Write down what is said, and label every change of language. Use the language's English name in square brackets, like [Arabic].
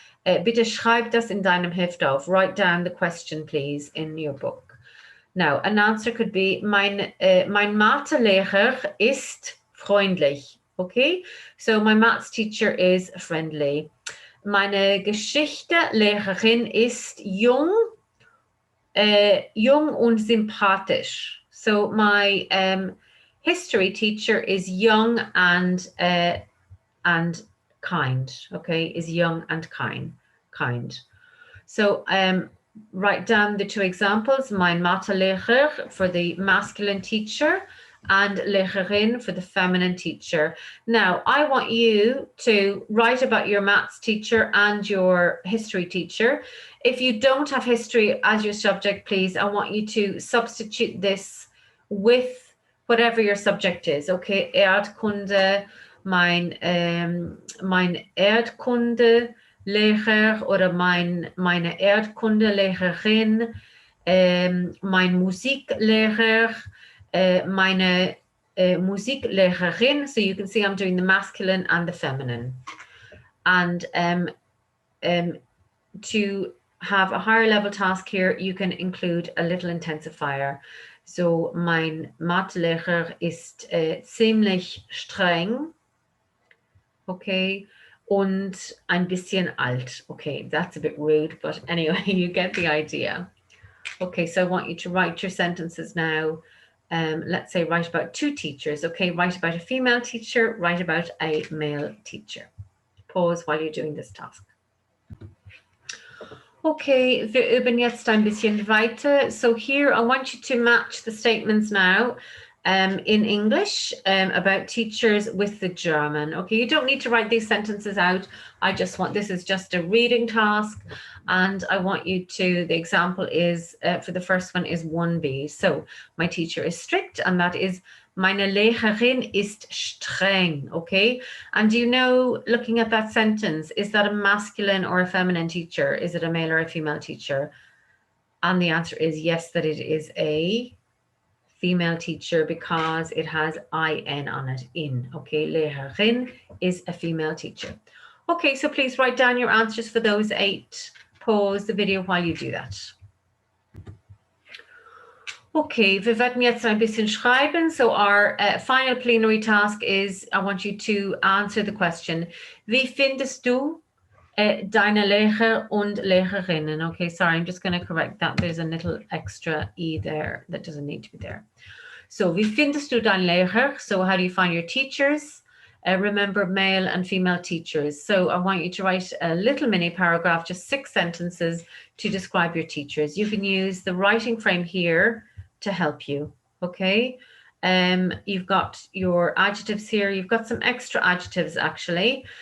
[German] Bitte schreib das in deinem Heft auf. [English] Write down the question, please, in your book. Now, an answer could be, [German] mein Mathelehrer ist freundlich. [English] Okay, so my maths teacher is friendly. [German] Meine Geschichtelehrerin ist jung und sympathisch. [English] So my history teacher is young and kind. Okay, is young and kind. So write down the 2 examples. Mein Mathelehrer for the masculine teacher and Lehrerin for the feminine teacher. Now, I want you to write about your maths teacher and your history teacher. If you don't have history as your subject, please, I want you to substitute this with whatever your subject is, okay? [German] Erdkunde, mein Erdkundelehrer oder meine Erdkundelehrerin, mein Musiklehrer, meine Musiklehrerin. [English] So you can see I'm doing the masculine and the feminine. And to have a higher level task here, you can include a little intensifier. [German] So mein Mathelehrer ist ziemlich streng. Okay. Und ein bisschen alt. [English] Okay, that's a bit rude, but anyway, you get the idea. Okay, so I want you to write your sentences now. Let's say write about two teachers. Okay, write about a female teacher, write about a male teacher. Pause while you're doing this task. [German] Okay, wir üben jetzt ein bisschen weiter. [English] So here I want you to match the statements now in English about teachers with the German. Okay, you don't need to write these sentences out. I just want, this is just a reading task, and I want you to, the example is, for the first one is 1b. So my teacher is strict, and that is [German] meine Lehrerin ist streng, [English] okay? And do you know, looking at that sentence, is that a masculine or a feminine teacher? Is it a male or a female teacher? And the answer is yes, that it is a female teacher because it has IN on it, in, okay? Lehrerin is a female teacher. Okay, so please write down your answers for those 8. Pause the video while you do that. [German] Okay, wir werden jetzt ein bisschen schreiben. [English] So our final plenary task is, I want you to answer the question. [German] Wie findest du deine Lehrer und Lehrerinnen? [English] Okay, sorry, I'm just going to correct that. There's a little extra E there that doesn't need to be there. [German] So, wie findest du deine Lehrer? [English] So, how do you find your teachers? Remember male and female teachers. So I want you to write a little mini paragraph, just 6 sentences to describe your teachers. You can use the writing frame here to help you, okay? You've got your adjectives here. You've got some extra adjectives, actually.